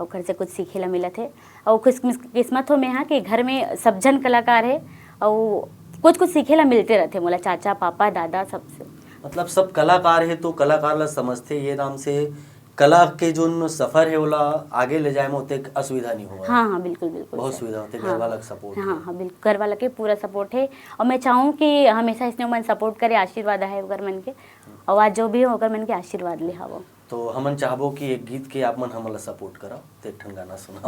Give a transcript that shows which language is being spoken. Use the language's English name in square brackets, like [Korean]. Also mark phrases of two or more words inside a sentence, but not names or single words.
[Chhattisgarhi] ओकर से कुछ सीखे ला मिला थे। और खुश किस्मत हो मैं हाँ कि घर में सब जन कलाकार है और कुछ कुछ सीखे ला मिलते रहते मोला, चाचा, पापा, दादा सबसे। मतलब सब कलाकार है तो कलाकार ला समझते ये नाम से कला के जो सफर है वाला आगे ले जाए में होते असुविधा नहीं हुआ। हाँ हाँ, बिल्कुल बिल्कुल बहुत सर। सुविधा होते, हाँ, घर वाला सपोर्ट। हाँ हाँ, बिल्कुल घर वाला के पूरा सपोर्ट है। और मैं चाहूँ कि हमेशा इसने मन सपोर्ट करे, आशीर्वाद है ओकर मन के। और आज जो भी हो ओकर मन के आशीर्वाद ले हावो। तो हमन चाहबो कि एक गीत के आप मन हमला सपोर्ट कराओ, तो एक ठन गाना सुनाओ।